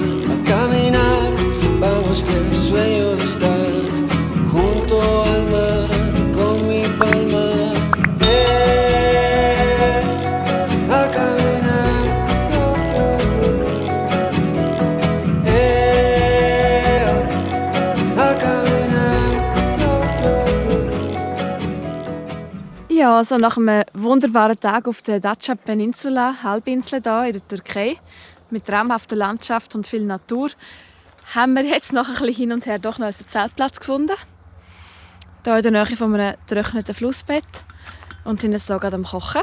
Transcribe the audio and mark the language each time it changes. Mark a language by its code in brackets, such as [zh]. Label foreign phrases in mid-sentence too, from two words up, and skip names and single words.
[es] A caminar, vamos que sueño de estar junto al mar con mi palma. A caminar, a caminar. [de] Ja, so nach einem wunderbaren Tag auf der Dacia Peninsula, Halbinsel hier in der Türkei, mit traumhafter Landschaft und viel Natur, haben wir jetzt noch ein bisschen hin und her doch noch unseren Zeltplatz gefunden. Hier in der Nähe von einem getrockneten Flussbett und sind jetzt hier gerade am Kochen.